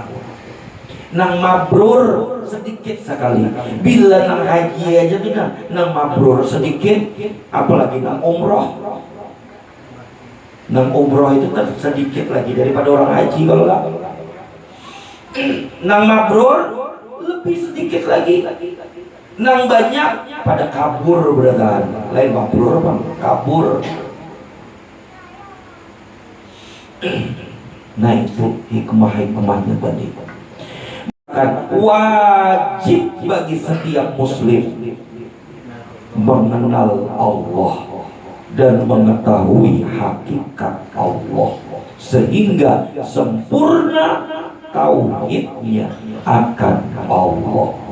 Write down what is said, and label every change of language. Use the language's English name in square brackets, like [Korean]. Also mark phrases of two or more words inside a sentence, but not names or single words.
[Banjar] Nang mabrur sedikit sekali. Bila nang haji aja tuh nang mabrur sedikit, apalagi nang umroh. Nang umroh itu sedikit lagi daripada orang haji kalau lah. Nang mabrur lebih sedikit lagi. Nang banyak pada kabur berarti. Lain mabrur apa? Kabur. Nah itu hikmah-hikmahnya tadi. [Indonesian] Kan wajib bagi setiap muslim mengenal Allah dan mengetahui hakikat Allah sehingga sempurna tauhidnya akan Allah.